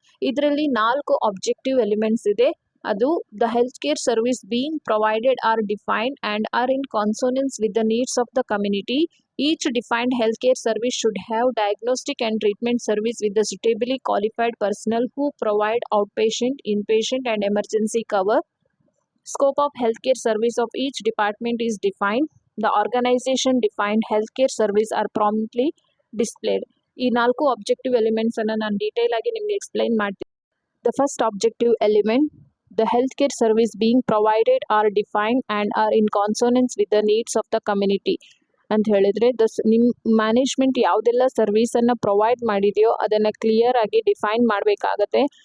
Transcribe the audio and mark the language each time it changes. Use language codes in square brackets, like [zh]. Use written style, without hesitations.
[kn] ಇದರಲ್ಲಿ 4 objective elements ಇದೆ. [en] ಅದು the health care service being provided are defined and are in consonance with the needs of the community. Each defined health care service should have diagnostic and treatment service with the suitably qualified personnel who provide outpatient, inpatient and emergency cover. Scope of healthcare service of each department is defined. The organization defined healthcare service are promptly displayed. [kn] ಈ 4 objective elements ಅನ್ನು ನಾನು detail ಆಗಿ ನಿಮಗೆ explain ಮಾಡ್ತೀನಿ. The first objective element, [en] the health care service being provided are defined and are in consonance with the needs of the community [kn] ಅಂತ ಹೇಳಿದ್ರೆ, ನಿಮ್ಮ management ಯಾವುದೆಲ್ಲ ಸರ್ವಿಸನ್ನು ಪ್ರೊವೈಡ್ ಮಾಡಿದೆಯೋ ಅದನ್ನು ಕ್ಲಿಯರ್ ಆಗಿ ಡಿಫೈನ್ ಮಾಡಬೇಕಾಗತ್ತೆ.